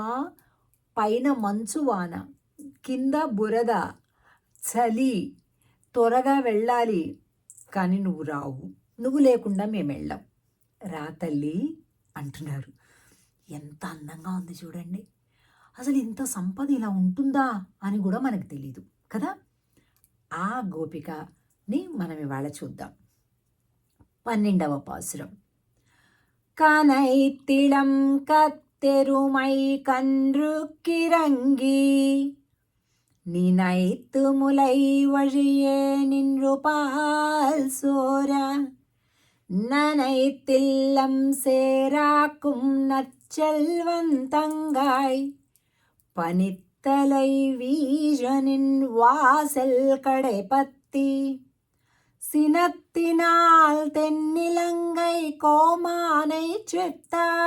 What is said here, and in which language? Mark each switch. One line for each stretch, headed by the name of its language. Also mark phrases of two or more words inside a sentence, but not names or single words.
Telugu: పైన మంచు వాన, కింద బురద, చలి, త్వరగా వెళ్ళాలి, కానీ నువ్వు రావు, నువ్వు లేకుండా మేము వెళ్ళాం, రా తల్లి అంటున్నారు. ఎంత అందంగా ఉంది చూడండి. అసలు ఇంత సంపద ఇలా ఉంటుందా అని కూడా మనకు తెలీదు కదా. ఆ గోపికని మనం ఇవాళ చూద్దాం. 12వ పాసురం.
Tamil: கனைத்திளம் கத்தெருமை கன்று கிறங்கி நினைத்து முலை வழியே நின்று பால் சோர நனைத்தில்லம் சேராக்கும் நற்செல்வந்தங்காய் பனித்தலை வீழனின் வாசல் கடைபத்தி சினத்தினால் தென்னிலங்கை கோமானை செத்தா